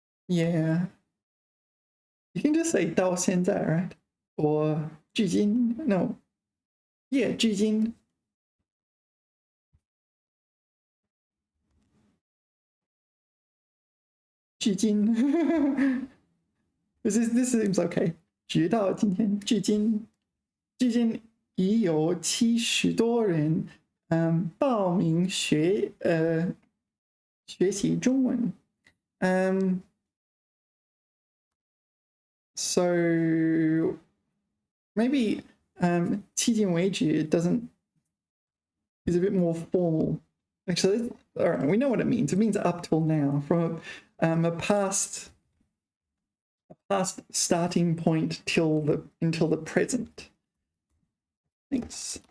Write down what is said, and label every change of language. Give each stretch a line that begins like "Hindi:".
English: Yeah, you can just say
Chinese: 到现在
English: right? Or 距今 no. Yeah, 距今。距今 this seems okay.
Chinese: 直到今天，距今已有70多人报名学习中文。
English: So maybe 迄今为止 is a bit more formal. Actually, all right, we know what it means. It means up till now, from a past starting point until the present. Thanks.